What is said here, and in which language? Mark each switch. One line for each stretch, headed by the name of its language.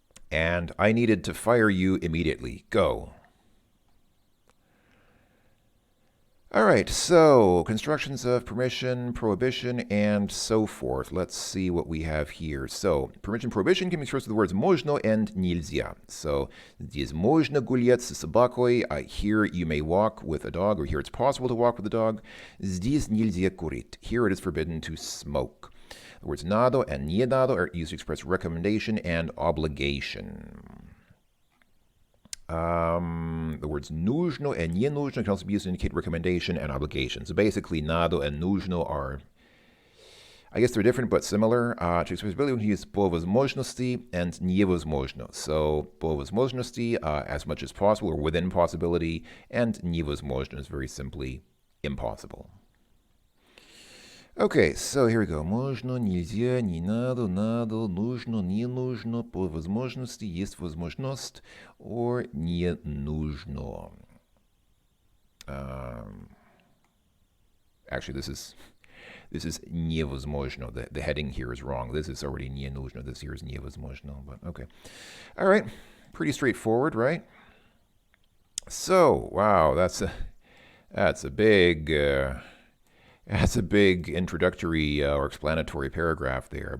English: And I needed to fire you immediately. Go. All right, so constructions of permission, prohibition, and so forth. Let's see what we have here. So, permission, prohibition can be expressed with the words можно and нельзя.
Russian: So, здесь можно гулять с собакой.
English: Here you may walk with a dog, or here it's possible to walk with a dog.
Russian: Здесь нельзя курить.
English: Here it is forbidden to smoke. The words надо and не надо are used to express recommendation and obligation. The words нужно and не нужно can also be used to indicate recommendation and obligation. So basically, надо and нужно are, I guess they're different but similar. To express ability, we can use по возможности and невозможно. So по возможности, as much as possible or within possibility, and невозможно is very simply impossible. Okay, so here we go.
Russian: Можно, нельзя, не надо, надо, нужно, не нужно, по возможности, есть возможность, or не нужно.
English: Actually, this is невозможно. The heading here is wrong. This is already не нужно. This here is невозможно, but okay. All right, pretty straightforward, right? So, wow, that's a big that's a big introductory or explanatory paragraph there.